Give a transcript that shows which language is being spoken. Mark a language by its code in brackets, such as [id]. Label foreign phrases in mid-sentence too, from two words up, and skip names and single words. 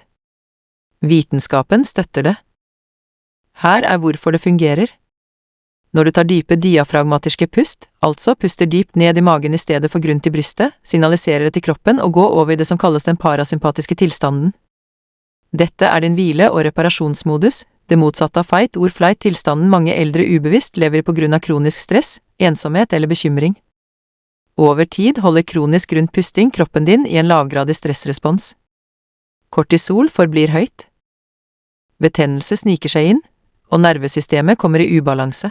[no] Vitenskapen støtter det. Her er hvorfor det fungerer. Når du tar dype diafragmatiske pust, altså puster dypt ned i magen i stedet for grunn til brystet, signaliserer det til kroppen å gå over i det som kalles den parasympatiske tilstanden. Dette er din hvile- og reparasjonsmodus, det motsatte av fight-or-flight-tilstanden mange eldre ubevisst lever i på grunn av kronisk stress, ensomhet eller bekymring. Over tid holder kronisk rundt pusting kroppen din i en lavgradig stressrespons. Kortisol forblir høyt. Betennelse sniker seg inn, og nervesystemet kommer i ubalanse.